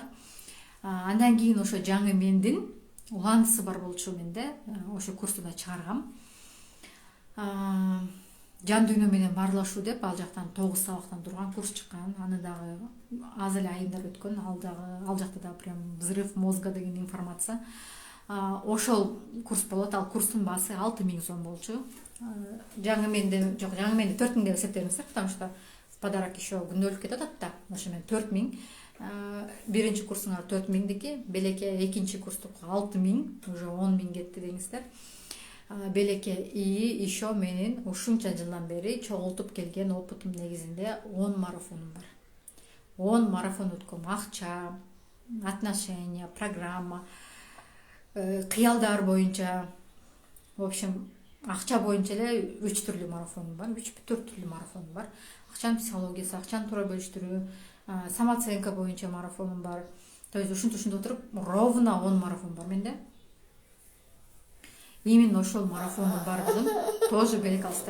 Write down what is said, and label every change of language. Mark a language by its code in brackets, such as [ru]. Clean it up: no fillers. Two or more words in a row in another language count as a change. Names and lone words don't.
[ky] Андан кийин ошо жаңы мендин уландысы бар болчу менде. Ошо курсту да чыгаргам. Жан дүйнө менен баарлашуу деп ал жактан 9 сабактан турган курс чыккан. Аны дагы аз эле айында өткөн. Ал жакта да [ru] прям взрыв мозга [ky] деген информация. Ошол курс болот. Ал курстун баасы 6.000 сом болчу. Жаңы менде 4.000 деп эсептеңиздер, [ru] потому что в подарок еще [ky] күндөлүк кетип атат да. Ошо менен 4.000. Биринчи курсуңар 4.000дики, белеке экинчи курстук 6.000, уже 10.000 кетти деңиздер. Белеке [ru] и еще [ky] менин ушунча жылдан бери чогултуп келген опытым негизинде 10 марафонум бар. 10 марафон өткөм. Акча, отношения, программа, кыялдар боюнча, [ru] в общем, [ky] акча боюнча эле 3 түрлүү марафонум бар, 3-4 түрлүү марафонум бар. Акчанын психологиясы, акчаны туура бөлүштүрүү, самооценка боюнча марафонум бар. [ru] То есть [ky] ушинтип отуруп ровно 10 марафон бар менде. Именно ошол марафондун бардыгын тоже белек алсыздар.